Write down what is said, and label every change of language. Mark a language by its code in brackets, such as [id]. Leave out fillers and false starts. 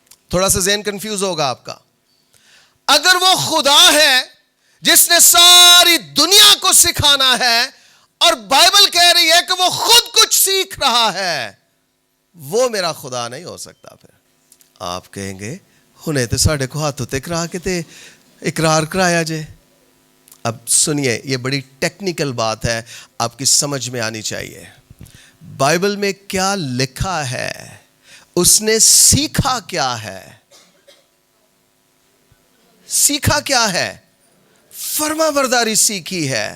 [ur] تھوڑا سا ذہن کنفیوز ہوگا آپ کا. اگر وہ خدا ہے جس نے ساری دنیا کو سکھانا ہے اور بائبل کہہ رہی ہے کہ وہ خود کچھ سیکھ رہا ہے, وہ میرا خدا نہیں ہو سکتا. [pa] پھر آپ کہیں گے ہنے تے ساڈے کو ہاتھ تے کرا کے تے اقرار کرایا جے. [ur] اب سنیے, یہ بڑی ٹیکنیکل بات ہے, آپ کی سمجھ میں آنی چاہیے. بائبل میں کیا لکھا ہے, اس نے سیکھا کیا ہے؟ سیکھا کیا ہے؟ فرما برداری سیکھی ہے.